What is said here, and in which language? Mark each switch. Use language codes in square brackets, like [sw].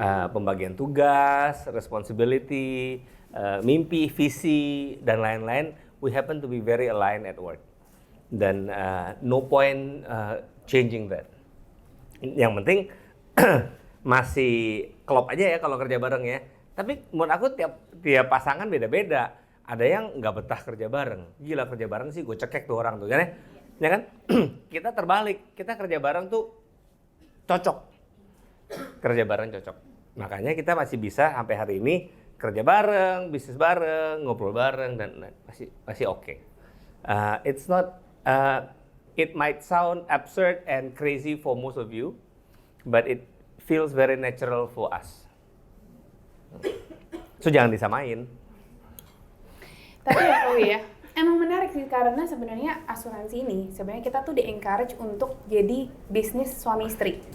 [id] Pembagian tugas, [en] responsibility, [id] mimpi, visi dan lain-lain, [en] we happen to be very aligned at work. [id] Dan [en] no point changing that. [id] Yang penting masih klop aja ya kalau kerja bareng ya. Tapi menurut aku tiap pasangan beda-beda. Ada yang nggak betah kerja bareng. Gila kerja bareng sih gue cekek tuh orang tuh kan ya. Ya kan? Kita terbalik. Kita kerja bareng tuh cocok. Kerja bareng cocok. Makanya kita masih bisa sampai hari ini kerja bareng, bisnis bareng, ngobrol bareng dan masih oke. [en] It's not it might sound absurd and crazy for most of you, but it feels very natural for us. [id] So jangan disamain. Tapi ya Koi ya, emang menarik sih karena sebenarnya asuransi ini sebenarnya kita tuh di-encourage untuk jadi bisnis suami istri.